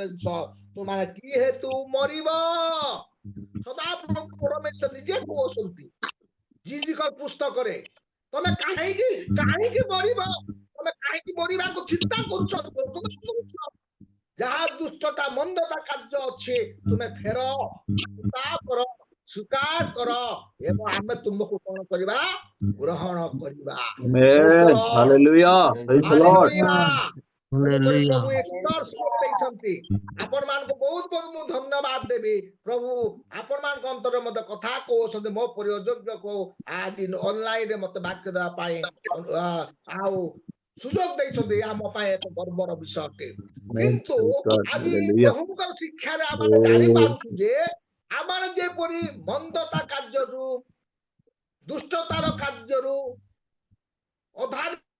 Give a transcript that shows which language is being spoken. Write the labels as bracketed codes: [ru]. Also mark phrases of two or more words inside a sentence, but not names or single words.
[or] ବଂଶ ତୁମାନେ କି ହେତୁ ମରିବ ସଦାପ୍ରଭୁ ପରମେଶ୍ୱର ନିଜେ କହୁଛନ୍ତି ଜିଜିକଲ ପୁସ୍ତକରେ ତମେ କାହିଁକି ମରିବ ତମେ କାହିଁକି ମରିବାକୁ ଚିନ୍ତା କରୁଛ ଯାହା ଦୁଷ୍ଟତା ମନ୍ଦତା କାର୍ଯ୍ୟ ଅଛି ତୁମେ ଫେର କର ସ୍ୱୀକାର କର ଏବଂ ଆମେ ତୁମକୁ କଣ କରିବା ଗ୍ରହଣ କରିବା [en] Amen. Hallelujah. Praise the Lord. [or] ପ୍ରଭୁ ଦେଇଛନ୍ତି ଆପଣ ମାନଙ୍କୁ ବହୁତ ବହୁତ ମୁଁ ଧନ୍ୟବାଦ ଦେବି ପ୍ରଭୁ ଆପଣ ମାନଙ୍କ ଅନ୍ତରରେ ମତେ କଥା କହୁଛନ୍ତି ମୋ ପରିଯୋଗ୍ୟକୁ ଆଜି ଅନଲାଇନ ରେ ମତେ ବାକ୍ୟ ଦେବା ପାଇଁ ଆଉ ସୁଯୋଗ ଦେଇଛନ୍ତି ଆମ ପାଇଁ ଏକ ଗର୍ବର ବିଷୟ ଅଟେ କିନ୍ତୁ ଆଜି ପ୍ରଭୁଙ୍କର ଶିକ୍ଷାରେ ଆମେ ଜାଣିପାରୁଛୁ ଯେ ଆମର ଯେପରି ମନ୍ଦତା କାର୍ଯ୍ୟରୁ ଦୁଷ୍ଟତାର କାର୍ଯ୍ୟରୁ ଅଧା